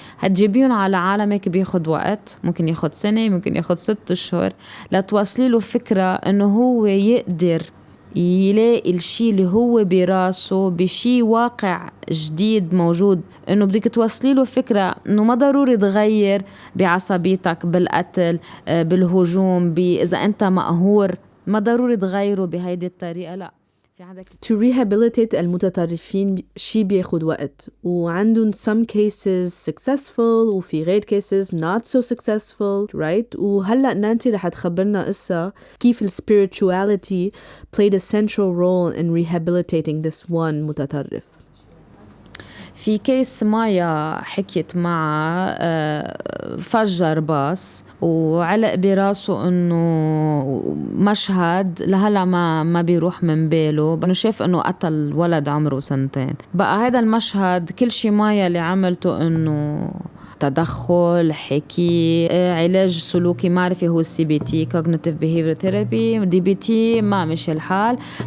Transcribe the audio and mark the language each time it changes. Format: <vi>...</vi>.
<ar>هتجيبيهم على عالمك بياخد وقت, ممكن ياخد سنة, ممكن ياخد 6 أشهر لتوصلي له فكرة انه هو يقدر يلاقي الشي اللي هو براسه بشي واقع جديد موجود. انه بدك توصلي له فكرة انه ما ضروري تغير بعصبيتك, بالقتل, بالهجوم, إذا انت مقهور ما ضروري تغيره بهيدي الطريقة. لا,</ar> <en>to rehabilitate</en> <ar>المتطرفين شي بياخد وقت, وعندهم</ar> <en>some cases successful</en> <ar>وفي غير</ar> <en>cases not so successful, right?</en> <ar>وهلأ نانسي رح تخبرنا قصة كيف</ar> <en>spirituality played a central role in rehabilitating this one متطرف.</en> <ar>في كيس مايا حكيت معه, فجر باص وعلق براسه انه مشهد لهلا ما بيروح من باله, انه شاف انه قتل ولد عمره 2 سنين. بقى هذا المشهد كل شي مايا اللي عملته انه تدخل, حكي, علاج سلوكي معرفي هو CBT cognitive behavior therapy, DBT ما مش الحال.</ar>